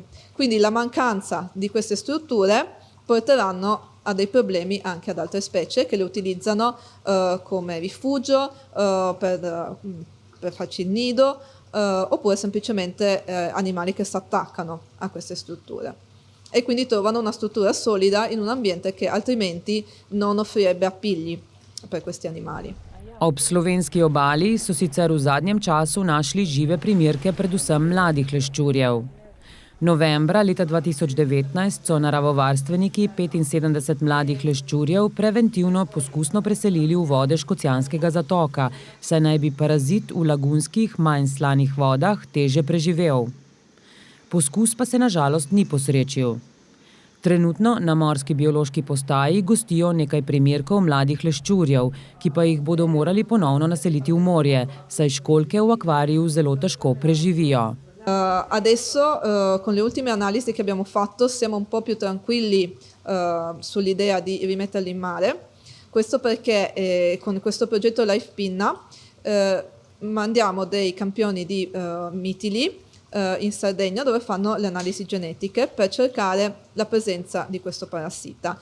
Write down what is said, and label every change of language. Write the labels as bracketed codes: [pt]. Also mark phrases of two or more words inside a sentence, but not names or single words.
[it] Quindi la mancanza di queste strutture porteranno a dei problemi anche ad altre specie che le utilizzano come rifugio, per farci il nido, oppure semplicemente animali che si attaccano a queste strutture. E quindi trovano una struttura solida in un ambiente che altrimenti non offrirebbe appigli per questi animali. [sl] Ob slovenski obali so sicer v zadnjem času našli žive primerke predvsem mladih leščurjev. Novembra leta 2019 so naravovarstveniki 75 mladih leščurjev preventivno poskusno preselili v vode Škocjanskega zatoka, saj naj bi parazit v lagunskih manj slanih vodah teže preživel. Poskus pa se na žalost ni posrečil. Trenutno na Morski biološki postaji gostijo nekaj primerkov mladih leščurjev, ki pa jih bodo morali ponovno naseliti v morje, saj školjke v akvariju zelo težko preživijo. [it] Adesso con le ultime analisi che abbiamo fatto siamo un po' più tranquilli sull'idea di rimetterli in mare. Questo perché con questo progetto Life Pinna mandiamo dei campioni di mitili in Sardegna dove fanno le analisi genetiche per cercare la presenza di questo parassita.